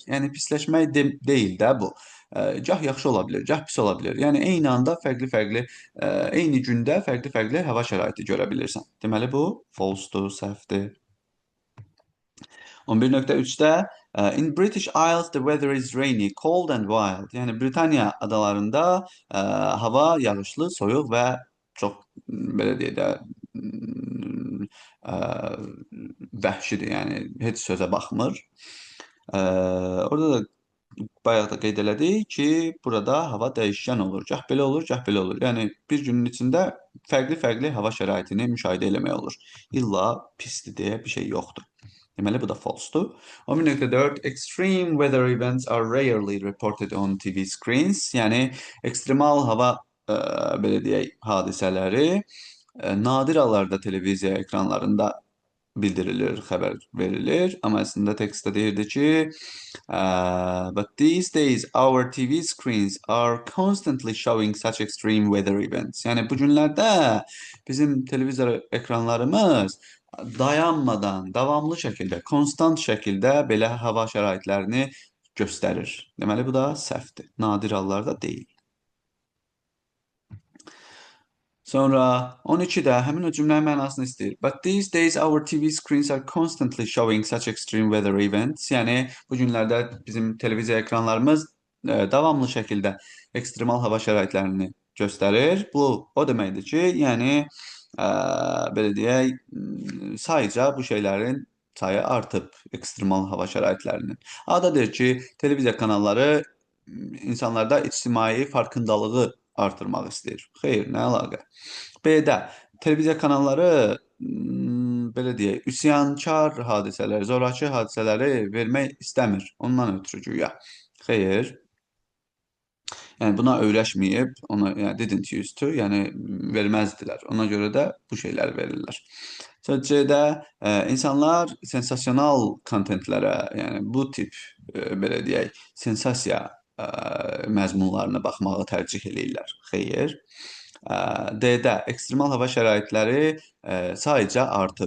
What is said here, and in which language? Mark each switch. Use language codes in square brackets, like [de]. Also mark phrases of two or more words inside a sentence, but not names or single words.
[az] Yəni pisləşmək deyil də bu. Gah yaxşı ola bilər, gah pis ola bilər. Yəni eyni anda fərqli-fərqli, eyni gündə fərqli-fərqli hava şəraiti görə bilirsən. Deməli bu false-dur, səhvdir. [en] 11.3-də In British Isles the weather is rainy, cold and wild. [az] Yəni Britaniya adalarında hava yağışlı, soyuq və çox belə deyək də vəhşidir. Yəni heç sözə baxmır. Orada da bayaq da qeyd elədik ki, burada hava dəyişkən olur. Gah belə olur, gah belə olur. Yəni bir günün içində fərqli-fərqli hava şəraitini müşahidə eləmək olur. İlla pisdir deyə bir şey yoxdur. Deməli bu da false-dur. [en] 11.4 Extreme weather events are rarely reported on TV screens. [az] Yəni ekstremal hava belə deyək hadisələri nadir hallarda televiziya ekranlarında bildirilir, xəbər verilir. Amma əslində tekstdə deyirdi ki, [en] but these days our TV screens are constantly showing such extreme weather events. [az] Yəni bu günlərdə bizim televizor ekranlarımız dayanmadan, davamlı şəkildə, konstant şəkildə belə hava şəraitlərini göstərir. Deməli bu da səhvdir. Nadir hallarda deyil. Sonra 12-də həmin o cümlənin mənasını istəyir. [en] But these days our TV screens are constantly showing such extreme weather events. [az] Yəni bu günlərdə bizim televiziya ekranlarımız davamlı şəkildə ekstremal hava şəraitlərini göstərir. Bu o deməkdir ki, yəni belə deyək, sayca bu şeylərin sayı artıb, ekstremal hava şəraitlərinin. Adadır ki, televiziya kanalları insanlarda ictimai farkındalığı artırmaq istəyir. Xeyr, nə əlaqə? B-də televiziya kanalları belə deyək, üsyankar hadisələri, zorakı hadisələri vermək istəmir. Ondan ötürü güya. Xeyr. Yəni buna öyrəşməyib, ona yəni [en] didn't used to, [az] yəni verməzdilər. Ona görə də bu şeyləri verirlər. Sonra C-də insanlar sensasional kontentlərə, yəni bu tip belə deyək, sensasiya məzmunlarına baxmağı tərcih eləyirlər. Xeyr. D-də ekstremal hava şəraitləri sayca artıb.